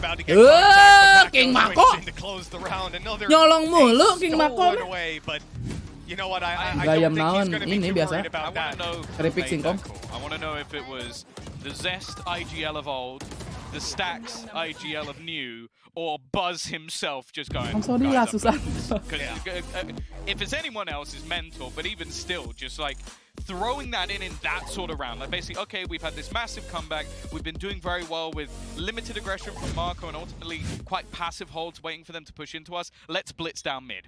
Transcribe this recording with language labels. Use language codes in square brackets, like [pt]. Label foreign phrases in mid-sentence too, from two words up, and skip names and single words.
[id] King Mako. Nyolong mulu King Mako. [en] You know what? I Gayam don't think he's naon going to be ini too biasa. worried about that. [id] Keripik singkong. [en] I want to know if it was the Zest IGL of old, the Stacks IGL of new, or Buzz himself just going. [id] Sorry lah susah. [en] If it's anyone else, it's mental. But even still, just like throwing that in that sort of round, like basically, okay, we've had this massive comeback. We've been doing very well with limited aggression from Marco and ultimately quite passive holds, waiting for them to push into us. Let's blitz down mid.